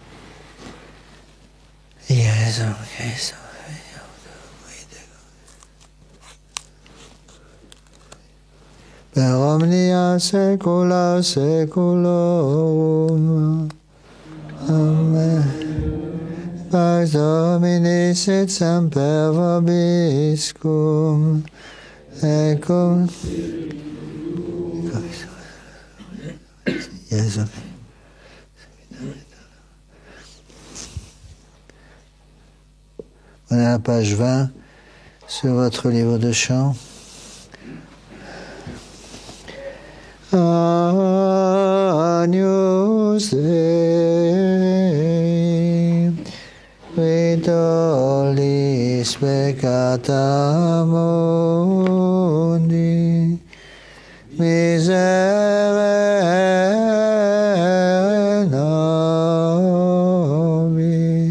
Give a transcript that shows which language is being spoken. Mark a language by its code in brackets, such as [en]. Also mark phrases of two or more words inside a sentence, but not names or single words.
[la] Iesum Christum, per omnia saecula saeculorum. Amen. Pax Domini sit semper vobiscum, et cum Iesum. [fr] On est à la page 20 sur votre livre de chant. [la] Agnus Dei, qui tollis peccata mundi, miserere nobis.